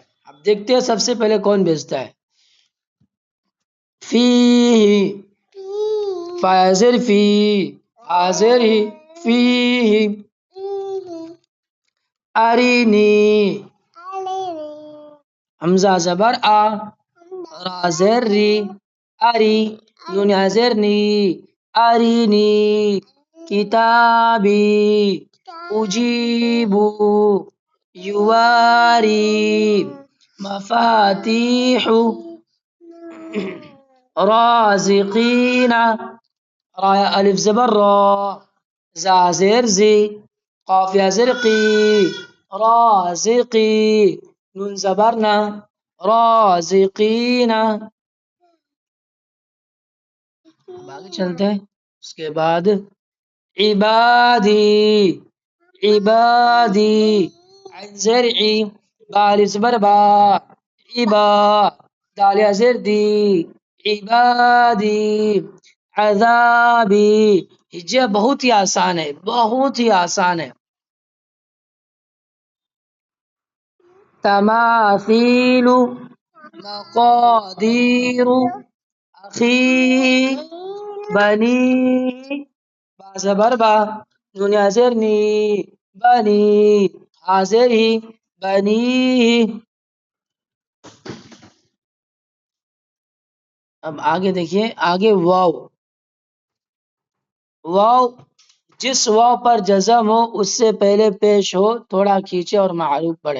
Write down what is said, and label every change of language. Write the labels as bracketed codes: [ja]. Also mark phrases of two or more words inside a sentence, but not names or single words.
[ur] اب دیکھتے ہیں سب سے پہلے کون بھیجتا ہے۔ فی، فا یا زیر فی، آ زیر ہی، فی، ارینی، حمزہ زبر آ، را زیر ری، اری، نون یا زیر نی، ارینی، کتابی، اجیبو، یواری، مفاتیح، رازقین، را الف زبر را، زا زیر زی، قاف یا زیر قی، رازقی، نون زبر نا، رازقین۔ آگے چلتے ہیں۔ اس کے بعد عبادی، عبادی، عین زرعی، با الف زبر با، عبا، دال یا زیر دی، عبادی، عذابی، یہ بہت ہی آسان ہے، بہت ہی آسان ہے. تماثیل، مقادیر، اخی، بنی، با زبر با، نون یا زیر نی، بنی، حاضر ہی، بنی. اب آگے دیکھیے، آگے واو، واو جس واو پر جزم ہو اس سے پہلے پیش ہو، تھوڑا کھینچے اور معروف پڑھے.